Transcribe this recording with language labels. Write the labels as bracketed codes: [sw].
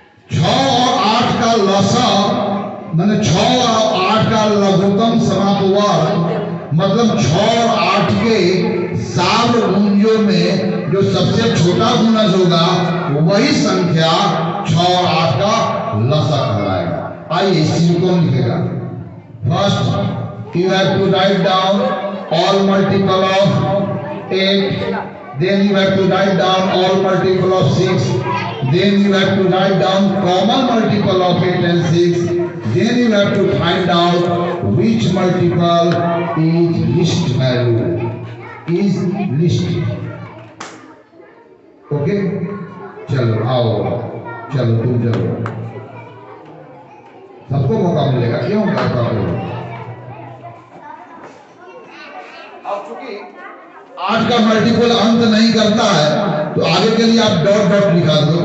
[hi] 6 और 8 का लसा मैंने 6 और 8 का लघुतम समापवर्ग, मतलब 6 और 8 के सार्वगुंजों में जो सबसे छोटा गुणज होगा वही संख्या 6 और 8 का लसा कहलाएगा। आइए इसी को लिखेगा। [en] First you have to write down all multiple of 8, then you have to write down all multiple of 6, then you have to write down common multiple of 8 and 6, then you have to find out which multiple is least value, is least. Okay? [hi] चलो आओ, चलो तुम चलो, सबको मौका मिलेगा, क्यों करता हो? अब चूंकि 8 का मल्टीपल अंत नहीं करता है तो आगे के लिए आप डॉट डॉट लिखा दो।